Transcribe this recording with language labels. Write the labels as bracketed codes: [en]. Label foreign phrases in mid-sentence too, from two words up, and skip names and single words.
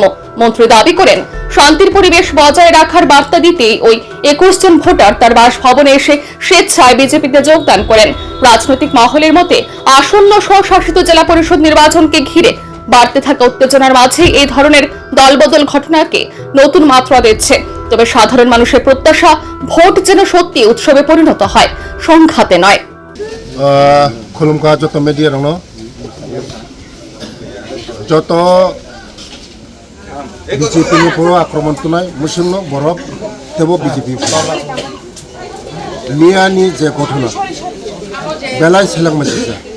[bn] মন্ত্রী দাবি করেন, শান্তির পরিবেশ বজায় রাখার বার্তা দিতেই ওই 21 জন ভোটার তার বাসভবনে এসে স্বেচ্ছায় বিজেপিতে যোগদান করেন। রাজনৈতিক মহলের মতে আসন্ন স্বশাসিত জেলা পরিষদ নির্বাচনকে ঘিরে বাড়তে থাকা উত্তেজনার মাঝে এই ধরনের দলবদল ঘটনাকে নতুন মাত্রা দিচ্ছে। তবে সাধারণ মানুষের প্রত্যাশা, ভোট যেন সত্যি উৎসবে পরিণত হয়, সংঘাতে নয়। [trp] खुलुमका जत मेडिया रंग जत बीजेपी आक्रमण तुनाय मुस्लिम बरफ तेब बीजेपी मियानि जे घटना बेलाय सेलें मानसि